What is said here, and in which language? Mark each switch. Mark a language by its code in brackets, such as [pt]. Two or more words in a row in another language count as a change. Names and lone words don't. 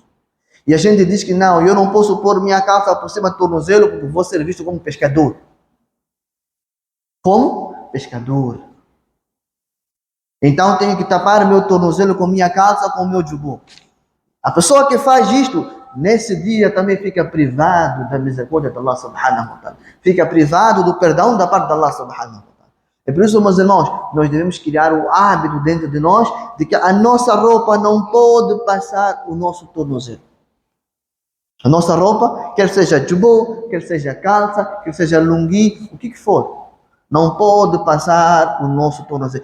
[pt] E a gente diz que não, eu não posso pôr minha calça por cima do tornozelo porque vou ser visto como pescador. Como pescador. Então tenho que tapar meu tornozelo com minha calça, com meu jubô. A pessoa que faz isto, nesse dia também fica privado da misericórdia de Allah [ar] سبحانه وتعالى. [pt] Fica privado do perdão da parte de Allah [ar] سبحانه وتعالى. [pt] É por isso, meus irmãos, nós devemos criar o hábito dentro de nós de que a nossa roupa não pode passar o nosso tornozelo. A nossa roupa, quer seja jubô, quer seja calça, quer seja lungi, o que for, não pode passar o nosso tornozelo.